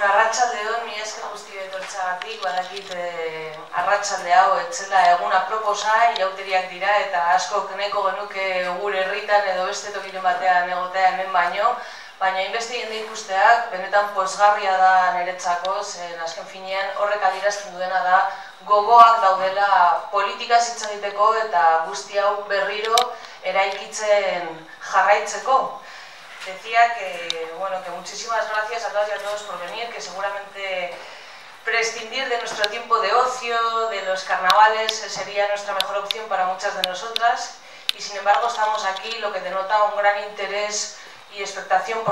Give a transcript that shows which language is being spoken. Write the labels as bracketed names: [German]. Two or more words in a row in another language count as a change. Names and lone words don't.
[Basque] Arratsaldeon, mila esker guztioi etortzeagatik, badakit arratsalde hau etzela eguna proposa, irauteriak dira eta askok nahiko genuke gure herritan edo beste tokiren batean egotea hemen baino, baina hainbeste jende ikusteak benetan pozgarria da niretzako, zen azken finean horrek adierazten duena da gogoak daudela politikaz hitz egiteko eta guzti hau berriro eraikitzen jarraitzeko. [Spanish] Decía que muchísimas gracias a todas y a todos por venir, que seguramente prescindir de nuestro tiempo de ocio, de los carnavales, sería nuestra mejor opción para muchas de nosotras, y sin embargo estamos aquí, lo que denota un gran interés y expectación por